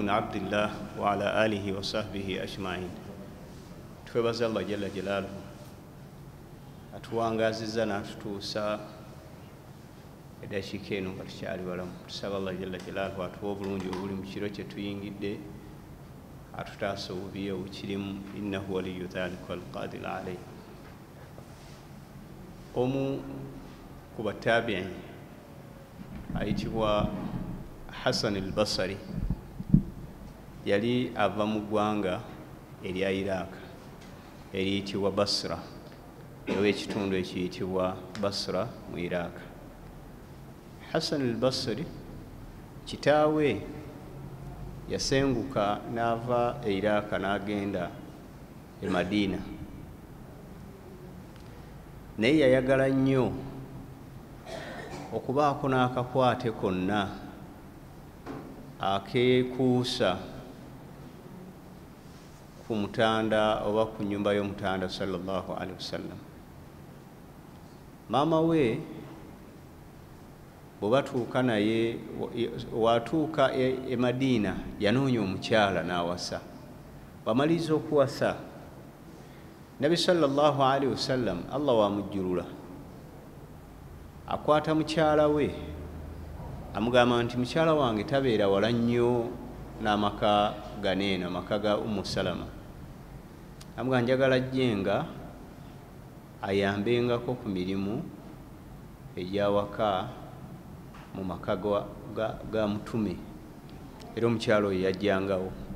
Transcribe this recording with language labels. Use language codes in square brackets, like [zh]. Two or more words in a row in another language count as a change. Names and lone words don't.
[ar] عبد الله وعلى آله وصحبه أجمعين. [lg] twebaza Allah [ar] جل جلاله [lg] atuwangaziza n'atutuusa eddakiika eno nga tukyali balamu. Tusaba Allah [ar] جل جلاله [lg] atuwa obulungi obuli mu kiro kye tuyingidde, atutaasa obubi obukirimu, [ar] إنه ولي ذلك والقادر عليه. [lg] Omu ku batabi'i ayitibwa Hasan al-Basri yali ava mu ggwanga erya Iraq eriyitibwa Basra, ewa ekitundu ekiyitibwa Basra mu Iraq. Hasan al-Basri kitaawe yasenguka n'ava e Iraq n'agenda e Madina, naye yayagala nnyo okubaako n'akakwate konna akeekuusa ku mutanda oba ku nnyumba y'omutanda [ar] صلى الله عليه وسلم. [lg] Maama we bwe batuuka naye, watuuka e Madina yanoonya omukyala n'awasa. Bamaliza okuwasa, Nabi [ar] صلى الله عليه وسلم [lg] Allah wamujjulula, akwata mukyala we amugamba nti mukyala wange tabeera wala nnyo n'amaka ganeena, amaka ga Ummu Salama. Amugamba njagala jjenga ayambengako ku mirimu egyawaka mu maka ga mutume, era omukyala oyo yajjangawo.